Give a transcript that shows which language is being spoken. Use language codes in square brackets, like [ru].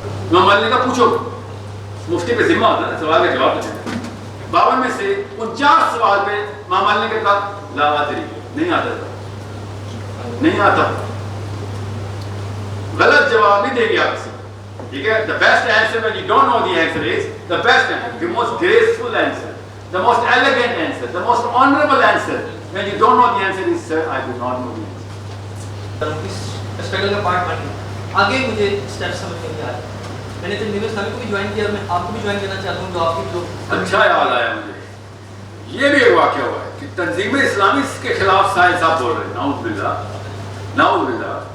[hi] इमाम मालिक का पूछो, मुफ्ती पे जिम्मा होता है ना सवाल का जवाब देना। 52 में से 49 सवाल पे इमाम मालिक ने कहा ला अदरी, नहीं आता था, नहीं आता। गलत जवाब नहीं देंगे आप किसी, ठीक है। [en] The best answer when you don't know the answer is the best answer, the most graceful answer, the most elegant answer, the most honorable answer. When you don't know the answer is sir, I do not know the answer. [hi] इस struggle का part बन गया। आगे मुझे step समझ में नहीं आ रहा। मैंने तंजीम इस्लामी को भी ज्वाइन किया, मैं आपको भी ज्वाइन करना चाहता हूँ। जो आपकी जो अच्छा याद आया मुझे, ये भी एक वाक़या हुआ है कि तंजीम इस्लामी के खिलाफ साहिल साहब बोल रहे हैं, नाउज़ुबिल्लाह।